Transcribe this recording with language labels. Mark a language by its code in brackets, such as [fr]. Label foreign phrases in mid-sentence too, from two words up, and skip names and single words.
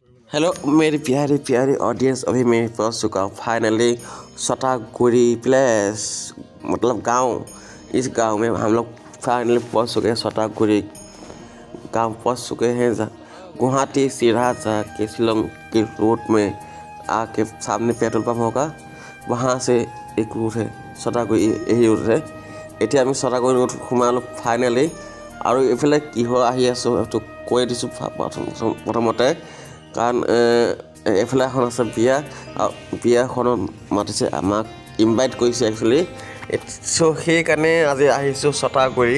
[hi] हेलो मेरे प्यारे प्यारे ऑडियंस, अभी मैं पहुंच चुका हूँ फाइनली सतागुड़ी प्लेस मतलब गांव। इस गांव में हम लोग फाइनली पहुंच चुके हैं। सतागुड़ी गांव पहुंच चुके हैं। गुवाहाटी सीधा जाके शिलोंग के रोड में आके सामने [en] petrol pump [hi] होगा, वहाँ से एक रूट है सतागुड़ी, यही रूट है। [as] এতিয়া আমি সতাগুৰি ৰোড সোমালোঁ ফাইনেলি। আৰু এইফালে কিহৰ আহি আছোঁ সেইটো কৈ দিছোঁ প্ৰথমতে, কাৰণ এইফালে এখন আছে বিয়া, আৰু বিয়াখনত মাতিছে, আমাক ইনভাইট কৰিছে একচুৱেলি। চ' সেইকাৰণে আজি আহিছোঁ সতাগুৰি।